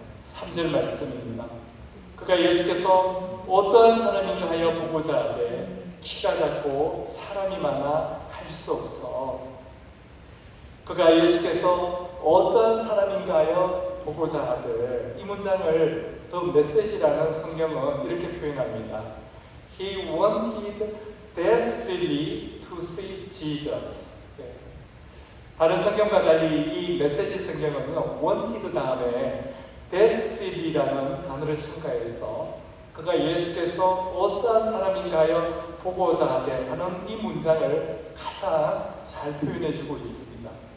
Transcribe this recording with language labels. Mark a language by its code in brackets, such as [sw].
[ko] 3절 말씀입니다. 그가 예수께서 어떠한 사람인가 하여 보고자 하되 키가 작고 사람이 많아 할 수 없어. 그가 예수께서 어떠한 사람인가 하여 보고자 하되, 이 문장을 더 메시지라는 성경은 이렇게 표현합니다. [en] He wanted desperately to see Jesus. [ko] 다른 성경과 달리 이 메시지 성경은요, wanted 다음에 desperately라는 단어를 첨가해서 그가 예수께서 어떠한 사람인가요 보고자 하되 하는 이 문장을 가장 잘 표현해주고 있습니다.